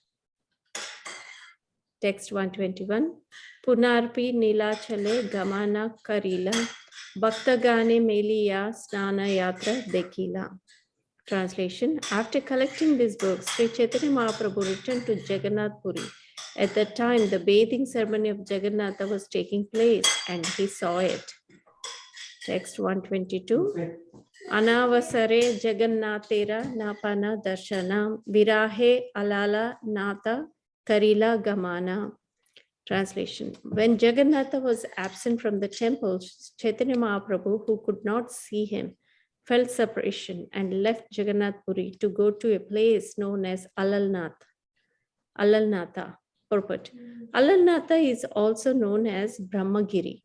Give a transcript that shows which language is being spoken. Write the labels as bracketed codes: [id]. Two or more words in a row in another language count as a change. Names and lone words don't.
[en] Text 121. [bn] পুনরপি নীলাচলে গমন করিলা ভক্তগণে মেলিয়া স্নান যাত্রা দেখিলা. [en] Translation. After collecting these books, Sri Chaitanya Mahaprabhu returned to Jagannath Puri. At that time, the bathing ceremony of Jagannatha was taking place and he saw it. Text 122. [bn] অনবসরে জগন্নাথের না-পাঞা দর্শন বিরহে আলাল নাথ করিলা গমন. [en] Translation. When Jagannatha was absent from the temple, Chaitanya Mahaprabhu, who could not see him, felt separation and left Jagannath Puri to go to a place known as Alalnatha. Purport. Alalnatha is also known as Brahmagiri.